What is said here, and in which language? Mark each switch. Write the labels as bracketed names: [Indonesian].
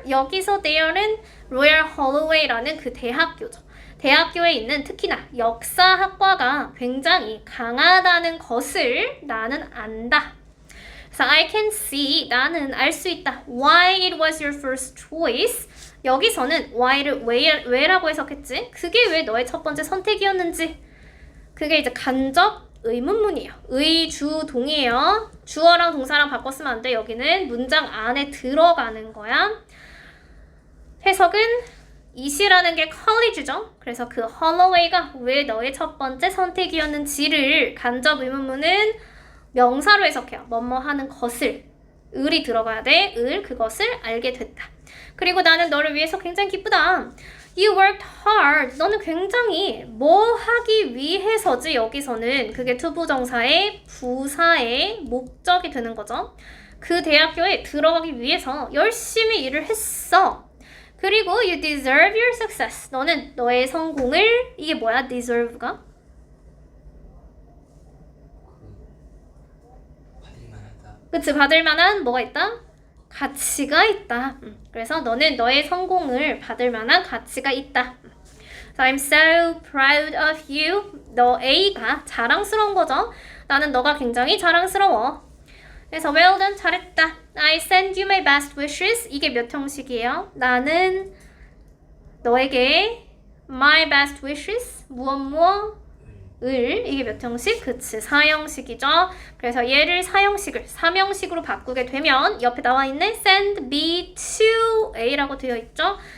[Korean] 여기서 there는 Royal Holloway라는 그 대학교죠. 대학교에 있는 특히나 역사학과가 굉장히 강하다는 것을 나는 안다. [English] 그래서 I can see. [Korean] 나는 알 수 있다. [English] Why it was your first choice. [Korean] 여기서는 why를 왜라고 해석했지? 그게 왜 너의 첫 번째 선택이었는지. 그게 이제 간접 의문문이에요. 의주동이에요. 주어랑 동사랑 바꿨으면 안 돼. 여기는 문장 안에 들어가는 거야. 해석은 이시라는 게 컬리지죠. 그래서 그 홀로웨이가 왜 너의 첫 번째 선택이었는지를 간접 의문문은 명사로 해석해요. 뭐뭐 하는 것을. 을이 들어가야 돼. 그것을 알게 됐다. 그리고 나는 너를 위해서 굉장히 기쁘다. [English] You worked hard. [Korean] 너는 굉장히 뭐 하기 위해서지. 여기서는 그게 투부정사의 부사의 목적이 되는 거죠. 그 대학교에 들어가기 위해서 열심히 일을 했어. [English] 그리고 you deserve your success. [Korean] 너는 너의 성공을 이게 뭐야? deserve가? 받을만하다. 그치? 받을 만한 뭐가 있다? 가치가 있다. 그래서 너는 너의 성공을 받을 만한 가치가 있다. [English] So I'm so proud of you. [Korean] 너 A가 자랑스러운 거죠. 나는 너가 굉장히 자랑스러워. [English] 그래서 well done. [Korean] 잘했다. [English] I send you my best wishes. [Korean] 이게 몇 형식이에요? 나는 너에게 my best wishes 무엇 을 이게 몇 형식? 그치 4형식이죠. 그래서 얘를 4형식을 3형식으로 바꾸게 되면 옆에 나와 있는 send B to A 라고 되어 있죠.